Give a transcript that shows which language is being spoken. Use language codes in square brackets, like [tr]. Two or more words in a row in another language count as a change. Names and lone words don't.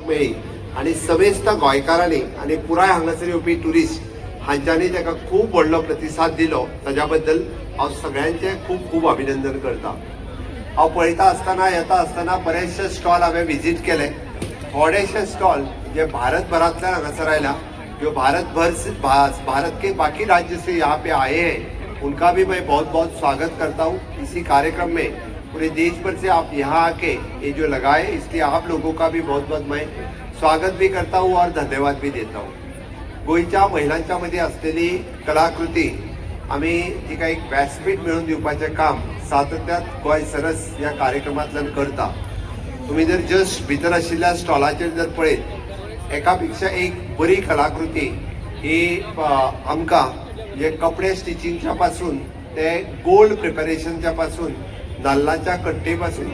[kok] मेळ्ळी आनी समेस्त गोंयकारांनी आनी पुराय हांगासर येवपी ट्युरिस्ट हांच्यांनी ताका खूब व्हडलो प्रतिसाद दिलो ताज्या बद्दल हांव सगळ्यांचें खूब खूब अभिनंदन करता हांव पळयता आसतना येता आसतना बरेचशे स्टॉल हांवें विजीट केले थोडेशे स्टॉल जे भारतभरांतल्यान हांगासर आयला [hi] जो भारत के बाकी राज्य से यहाँ पे आए हैं उनका भी मैं बहुत बहुत स्वागत करता हूँ इसी कार्यक्रम में पूरे देश भर से आप यहाँ आके ये जो लगाए इसलिए आप लोगों का भी बहुत बहुत मैं स्वागत भी करता हूँ और धन्यवाद भी देता हूँ [kok] गोंयच्या महिलांच्या मध्ये असलेली कलाकृती आम्ही तिका एक व्यासपीठ मिळवून दिवपाचें काम सातत्यात गोंय सरस ह्या कार्यक्रमांतल्यान करता तुम्ही जर जस्ट भितर आशिल्ल्या स्टॉलाचेर जर पळयत एका पेक्षा एक बरी कलाकृती ही आमकां जे कपडे स्टिचिंगच्या पासून ते गोल्ड प्रिपरेशनच्या पासून नाल्लाच्या कट्टे पासून